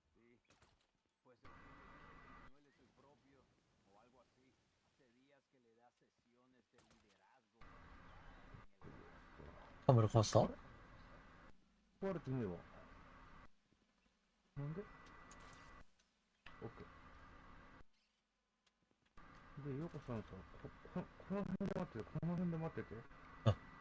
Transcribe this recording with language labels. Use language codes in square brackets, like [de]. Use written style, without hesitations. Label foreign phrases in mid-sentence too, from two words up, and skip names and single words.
[es] Pues el jefe dice que Manuel es el propio o algo así. Hace días que le da [ja] カメラ壊した？壊れてねえわ。なんで？オッケー。で、ヨコさんさ、この辺で待ってて、この辺で待ってて。あ、